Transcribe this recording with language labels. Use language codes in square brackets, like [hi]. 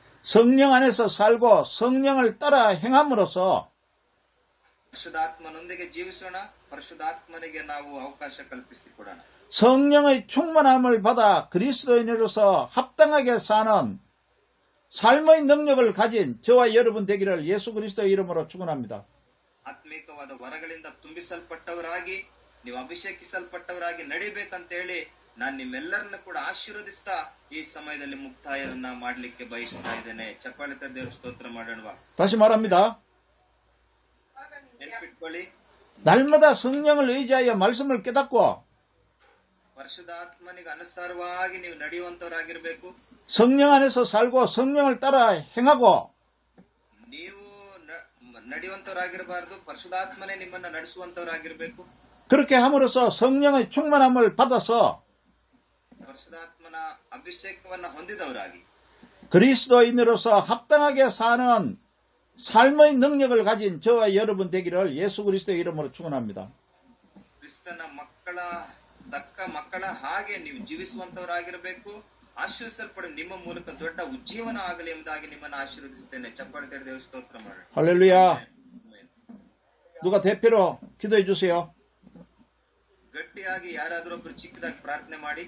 [ko] 성령 안에서 살고 성령을 따라 행함으로써 [kn] ಪರಿಶುದ್ಧಾತ್ಮನೊಂದಿಗೆ ಜೀವಿಸೋಣ. ಪರಿಶುದ್ಧಾತ್ಮನಿಗೆ ನಾವು ಅವಕಾಶ ಕಲ್ಪಿಸಿಕೊಡೋಣ. [ko] 성령의 충만함을 받아 그리스도인으로서 합당하게 사는 삶의 능력을 가진 저와 여러분 되기를 예수 그리스도의 이름으로 축원합니다. [kn] ಆತ್ಮಿಕವಾದ ವರಗಳಿಂದ ತುಂಬಿಸಲ್ಪಟ್ಟವರಾಗಿ, ನೀವು ಅಭಿಷೇಕಿಸಲ್ಪಟ್ಟವರಾಗಿ ನಡಿಬೇಕಂತ ಹೇಳಿ ನಾನು ನಿಮ್ಮೆಲ್ಲರನ್ನ ಕೂಡ ಆಶೀರ್ವದಿಸ್ತಾ ಈ ಸಮಯದಲ್ಲಿ ಮುಕ್ತಾಯರನ್ನ ಮಾಡ್ಲಿಕ್ಕೆ ಬಯಸ್ತಾ ಇದ್ದೇನೆ. ಚಪ್ಪಾಳೆ ತಟ್ಟಿ ದೇವ್ರ ಸ್ತೋತ್ರ ಮಾಡೋಣವಾ. [ko] 다시 말합니다. [kn] ನೆನಪಿಟ್ಕೊಳ್ಳಿ, [ko] 날마다 성령을 의지하여 말씀을 깨닫고 [kn] ಪರಿಶುದ್ಧಾತ್ಮನಿಗೆ ಅನುಸಾರವಾಗಿ ನೀವು ನಡೆಯುವಂತವರಾಗಿರ್ಬೇಕು. [ko] 성령 안에서 살고 성령을 따라 행하고 [kn] ನೀವು ನಡೆಯುವಂತವರಾಗಿರಬಾರದು, ಪರಿಶುದ್ಧಾತ್ಮನೇ ನಿಮ್ಮನ್ನ ನಡೆಸುವಂತವರಾಗಿರ್ಬೇಕು. [ko] 그렇게 함으로써 성령의 충만함을 받아서 [kn] ಪರಿಶುದ್ಧಾತ್ಮನ ಅಭಿಷೇಕವನ್ನ ಹೊಂದಿದವರಾಗಿ [ko] 그리스도인으로서 합당하게 사는 삶의 능력을 가진 저와 여러분 되기를 예수 그리스도의 이름으로 축원합니다. [kn] ಕ್ರಿಸ್ತನ ತಕ್ಕ ಮಕ್ಕಳ ಹಾಗೆ ನೀವು ಜೀವಿಸುವಂತವರಾಗಿರಬೇಕು. ಆಶೀರ್ವಿಸಲ್ಪಡ ನಿಮ್ಮ ಮೂಲಕ ದೊಡ್ಡ ಉಜ್ಜೀವನ ಆಗಲಿ ಎಂಬುದಾಗಿ ನಿಮ್ಮನ್ನು ಆಶೀರ್ವದಿಸುತ್ತೇನೆ. ಚಪ್ಪಾಳೆ ತಟ್ಟಿ ದೇವರ ಸ್ತೋತ್ರ ಮಾಡಿ. [ko] 할렐루야. 누가 대표로 기도해 주세요. [kn] ಗಟ್ಟಿಯಾಗಿ ಯಾರಾದರೂ ಒಬ್ಬರು ಚಿಕ್ಕದಾಗಿ ಪ್ರಾರ್ಥನೆ ಮಾಡಿ.